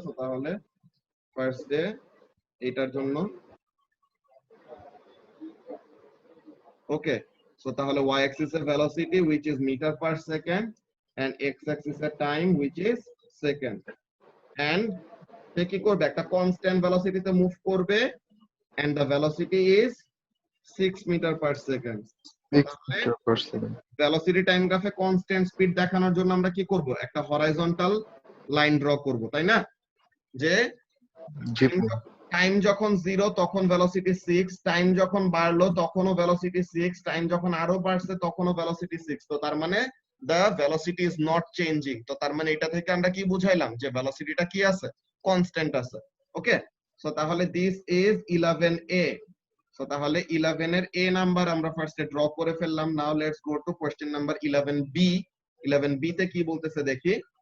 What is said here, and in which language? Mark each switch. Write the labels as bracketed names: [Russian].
[English] So তাহলে ফার্স্টে এটার জন্য ওকে, সো তাহলে y axis এর velocity which is meter per second and x axis এর time which is second, and সে কি করবে, একটা কনস্ট্যান্ট ভেলোসিটিতে মুভ করবে and the velocity is 6 meter per second. 6 meter per second. [Bangla] Velocity time গ্রাফে constant speed দেখানোর জন্য আমরা কি করব, একটা হরাইজন্টাল লাইন ড্র করব, তাই না? যে জি টাইম যখন 0 তখন ভেলোসিটি 6, টাইম যখন বাড়লো তখনও ভেলোসিটি 6, টাইম যখন আরো বাড়ছে তখনও ভেলোসিটি 6। [English] তো তার মানে the velocity is not changing। [Bangla] তো তার মানে এটা থেকে আমরা কি বুঝাইলাম, যে ভেলোসিটিটা কি আছে, কনস্ট্যান্ট আছে। ওকে, সো তাহলে [English] this is 11a। [Bangla] সো তাহলে 11 এর a নাম্বার আমরা ফার্স্টে ড্র করে ফেললাম। [English] Now let's go to question number 11b। [Bangla] 11b তে কি বলতেছে দেখি।